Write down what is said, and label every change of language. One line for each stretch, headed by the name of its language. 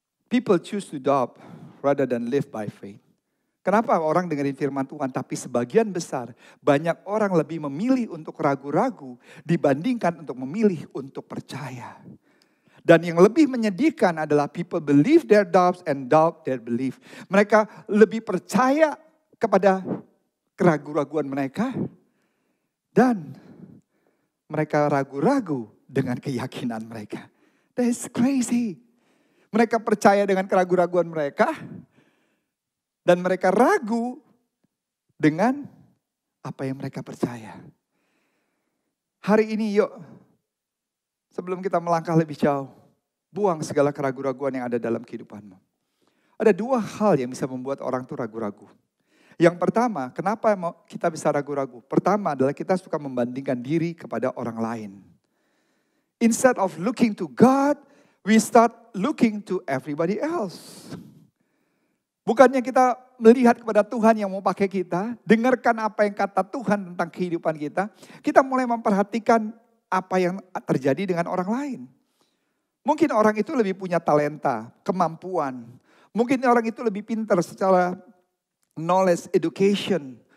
English: People choose to doubt rather than live by faith.
Indonesian: Kenapa orang dengerin firman Tuhan, tapi sebagian besar banyak orang lebih memilih untuk ragu-ragu dibandingkan untuk memilih untuk percaya. Dan yang lebih menyedihkan adalah
English: people believe their doubts and doubt their belief.
Indonesian: Mereka lebih percaya kepada keraguan-raguan mereka dan mereka ragu-ragu dengan keyakinan mereka.
English: That's crazy.
Indonesian: Mereka percaya dengan keraguan-raguan mereka dan mereka ragu dengan apa yang mereka percaya. Hari ini yuk, sebelum kita melangkah lebih jauh, buang segala keraguan-raguan yang ada dalam kehidupanmu. Ada dua hal yang bisa membuat orang itu ragu-ragu. Yang pertama, kenapa kita bisa ragu-ragu? Pertama adalah kita suka membandingkan diri kepada orang lain.
English: Instead of looking to God, we start looking to everybody else.
Indonesian: Bukannya kita melihat kepada Tuhan yang mau pakai kita, dengarkan apa yang kata Tuhan tentang kehidupan kita mulai memperhatikan apa yang terjadi dengan orang lain. Mungkin orang itu lebih punya talenta, kemampuan. Mungkin orang itu lebih pintar secara knowledge, education.